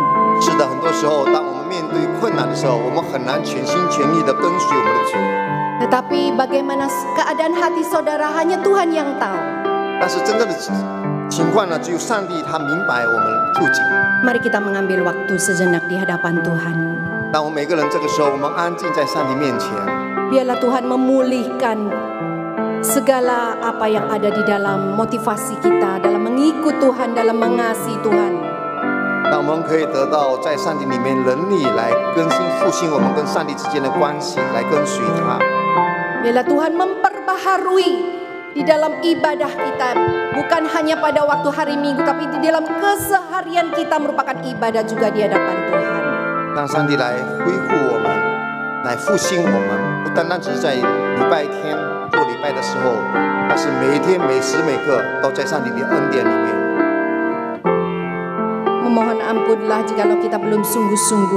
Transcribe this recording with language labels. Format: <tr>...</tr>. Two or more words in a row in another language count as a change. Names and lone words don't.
<zh>是的，很多时候，当我们面对困难的时候，我们很难全心全意的跟随我们的主。</zh> <id>Tetapi bagaimana keadaan hati saudara hanya Tuhan yang tahu.</id> <zh>但是真正的情况呢，只有上帝他明白我们处境。</zh> <id>Mari kita mengambil waktu sejenak di hadapan Tuhan.</id> <zh>当我们每个人这个时候，我们安静在上帝面前。</zh> <id>Biarlah Tuhan memulihkan segala apa yang ada di dalam motivasi kita, dalam mengikut Tuhan, dalam mengasihi Tuhan.</id> <zh>让我们可以得到在上帝里面能力来更新复兴我们跟上帝之间的关系，来跟随他。</zh> <id>Biarlah Tuhan memperbaharui di dalam ibadah kita, bukan hanya pada waktu hari Minggu, tapi di dalam keseharian kita merupakan ibadah juga di hadapan Tuhan.</id> <zh>让上帝来恢复我们，来复兴我们， 不单单只是在礼拜天做礼拜的时候，而是每一天每时每刻都在上帝的恩典里面。</zh> <id>Memohon ampunlah jikalau kita belum sungguh-sungguh.</id>